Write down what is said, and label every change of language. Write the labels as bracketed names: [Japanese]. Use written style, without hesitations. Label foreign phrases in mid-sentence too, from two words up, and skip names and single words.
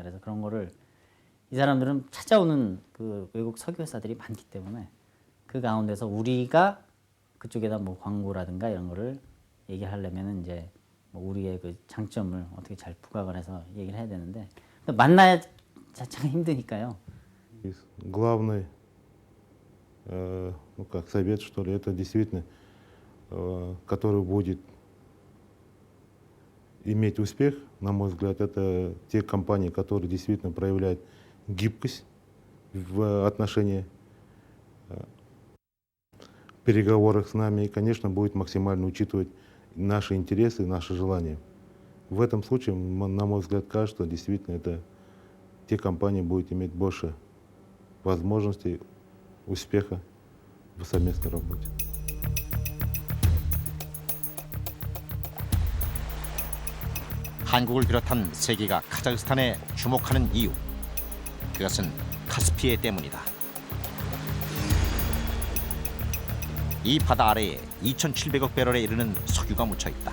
[Korean] 그래서 그런 거를 이 사람들은 찾아오는 그 외국 석유회사들이 많기 때문에 그 가운데서 우리가 그쪽에다 뭐 광고라든가 이런 거를 얘기하려면은 이제 뭐 우리의 그 장점을 어떻게 잘 부각을 해서 얘기를 해야 되는데 만나야 자체가 힘드니까요. [Russian] Главный, ну как совет, что ли, это действительно, который будет иметь успех, на мой взгляд, это те компании, которые действительно проявляют гибкость в отношении переговорах с нами и, конечно, будет максимально учитывать наши интересы и наши желания. В этом случае, на мой взгляд, кажется, что действительно это те компании будут иметь больше возможностей успеха в совместной работе. [Korean] 한국을 비롯한 세계가 카자흐스탄에 주목하는 이유. 그것은 카스피해 때문이다. 이 바다 아래에 2,700억 배럴에 이르는 석유가 묻혀 있다.